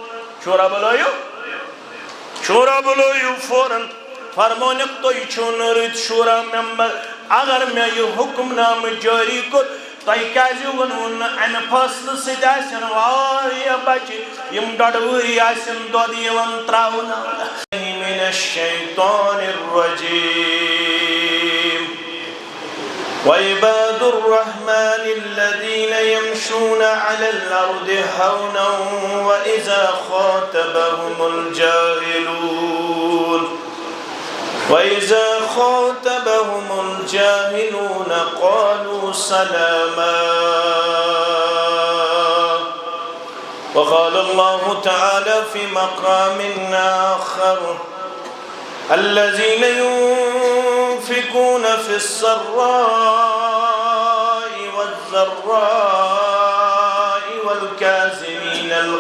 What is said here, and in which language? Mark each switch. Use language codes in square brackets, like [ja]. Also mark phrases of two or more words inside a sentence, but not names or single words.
[ks] شورا بُلٲیِو فوراً فرمونکھ تُہۍ چھِو نہٕ رٕتۍ شورا ممبر اگر مےٚ یہِ حُکم نامہٕ جٲری کوٚر تۄہہِ کیازِ ووٚنوُ نہٕ امہِ فٲصلہٕ سۭتۍ آسن واریاہ بچہِ یِم 1.5 ؤری آسن دۄد یِوان تراونہٕ [ar] من الشیطان الرجیم وعباد الرحمن الذين يمشون على الأرض هونا وإذا خاطبهم الجاهلون قالوا سلاما وقال الله تعالى في مقام آخر الذين ينفقون في السراء والضراء والكاظمين